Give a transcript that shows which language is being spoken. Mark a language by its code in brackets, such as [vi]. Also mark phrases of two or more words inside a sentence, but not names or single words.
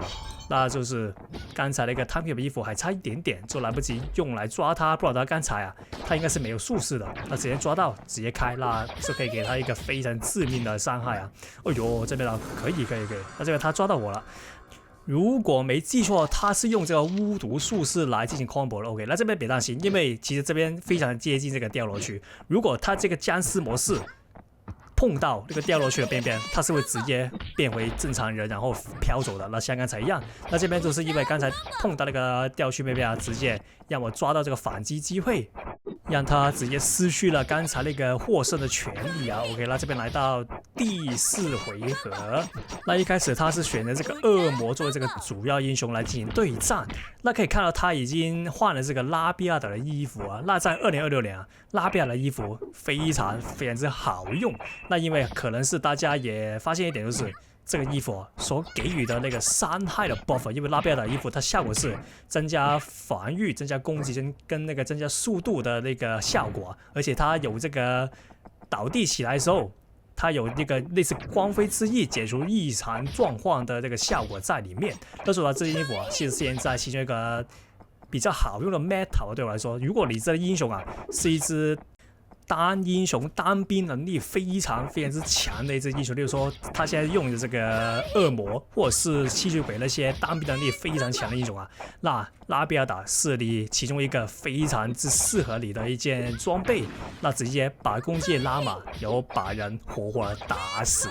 [zh] 那就是剛才那個湯皮的衣服還差一點點，就來不及用來抓他，不然他剛才啊，他應該是沒有術式的，那直接抓到直接開，那就可以給他一個非常致命的傷害啊！哎呦，這邊啊可以，那這個他抓到我了。如果沒記錯，他是用這個巫毒術式來進行 combo 的。OK，那這邊別擔心，因為其實這邊非常接近這個掉落區。如果他這個僵屍模式碰到那個掉落區的邊邊，它是會直接變回正常人，然後飄走的。那像剛才一樣，那這邊就是因為剛才碰到那個掉落区邊邊啊，直接讓我抓到這個反擊機會，讓他直接失去了剛才那個獲勝的權利啊。OK， 那這邊來到第4回合，那一開始他是選擇這個惡魔作為這個主要英雄來進行對戰。那可以看到他已經換了這個拉比亞的衣服啊。那在2026年啊，拉比亞的衣服非常之好用。那因為可能是大家也發現一點，就是這個衣服所給予的那個傷害的 buff， 因為拉比亞的衣服它效果是增加防禦、增加攻擊跟那個增加速度的那個效果，而且它有這個倒地起来的時候，它有那個類似光輝之翼解除異常狀況的這個效果在裡面。但是說這件衣服啊，是現在其中一個比較好用的 meta 對我來說，如果你這個英雄啊是一隻單英雄單兵能力非常之強的一隻英雄，例如說他現在用的這個惡魔或者是吸血鬼那些單兵能力非常強的英雄啊，那拉比亞達是你其中一個非常之適合你的一件裝備，那直接把攻擊拉滿，然後把人活活的打死。